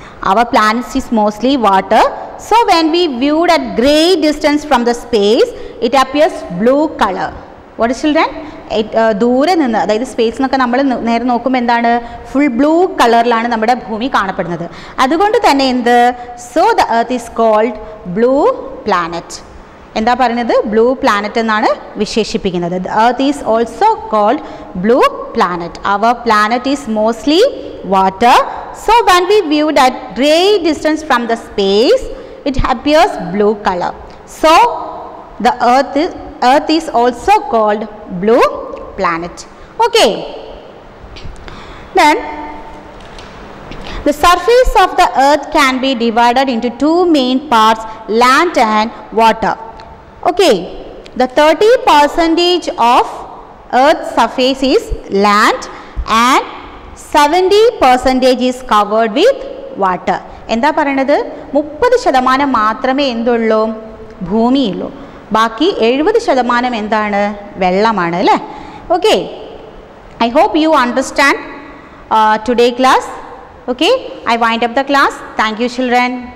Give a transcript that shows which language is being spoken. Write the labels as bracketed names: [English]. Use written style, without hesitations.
[English] Our planet is mostly water. So when we viewed at great distance from the space, it appears blue color. What is, children? [Malayalam] ദൂരെ നിന്ന്, അതായത് space എന്നൊക്കെ നമ്മൾ നേരെ നോക്കുമ്പോൾ എന്താണ്? ഫുൾ ബ്ലൂ കളറിലാണ് നമ്മുടെ ഭൂമി കാണപ്പെടുന്നത്. അതുകൊണ്ട് തന്നെ എന്ത്? [English] So the earth is called blue planet. [Malayalam] എന്താ പറയുന്നത് ബ്ലൂ പ്ലാനറ്റ് എന്നാണ് വിശേഷിപ്പിക്കുന്നത്. [English] The earth is also called blue planet. Our planet is mostly water. So when we viewed at great distance from the space, it appears blue color. So the earth is also called blue planet. Okay. Then the surface of the earth can be divided into two main parts, land and water. Okay, the 30% of earth's surface is land and 70% is covered with water. [Malayalam] എന്താ പറയുന്നത് 30% മാത്രമേ എന്തുള്ളൂ ഭൂമിയുള്ളൂ, ബാക്കി 70% എന്താണ് വെള്ളമാണ് അല്ലേ. [English] Okay, I hope you understand today class. Okay, I wind up the class. Thank you children.